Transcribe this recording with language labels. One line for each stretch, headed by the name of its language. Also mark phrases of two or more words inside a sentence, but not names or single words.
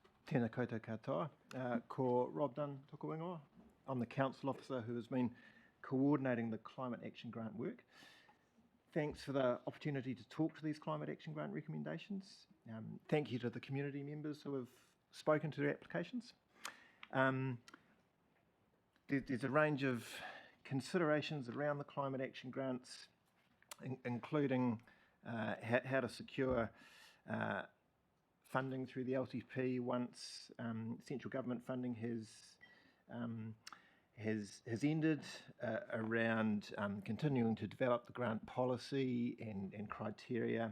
Māori: Tēnā koutou katoa. Ko Rob Dunn toko ingoa.
English: I'm the council officer who has been coordinating the climate action grant work. Thanks for the opportunity to talk to these climate action grant recommendations. Thank you to the community members who have spoken to their applications. There's a range of considerations around the climate action grants, including how to secure funding through the LTP once central government funding has ended, around continuing to develop the grant policy and criteria.